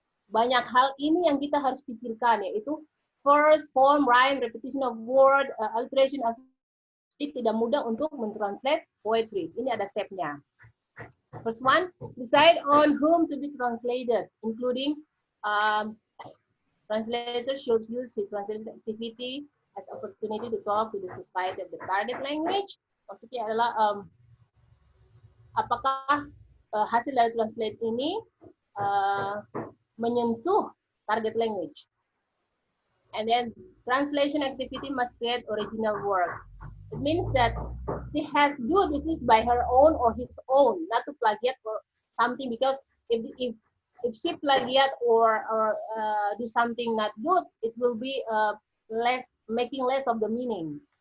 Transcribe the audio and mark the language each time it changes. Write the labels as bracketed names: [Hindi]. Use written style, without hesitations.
[Indonesian] banyak hal ini yang kita harus pikirkan, yaitu [English] first, form, rhyme, repetition of word, alteration, [Indonesian] tidak mudah untuk mentranslate poetry. Ini ada stepnya. [English] First one, decide on whom to be translated, including translator should use his translation activity as opportunity to talk to the society of the target language. [Indonesian] Maksudnya adalah apakah hasil dari translate ini menyentuh target language. [English] And then translation activity must create original work. It means that she has do this is by her own or his own, not to plagiate or something, because if she plagiate or do something not good, it will be making less of the meaning.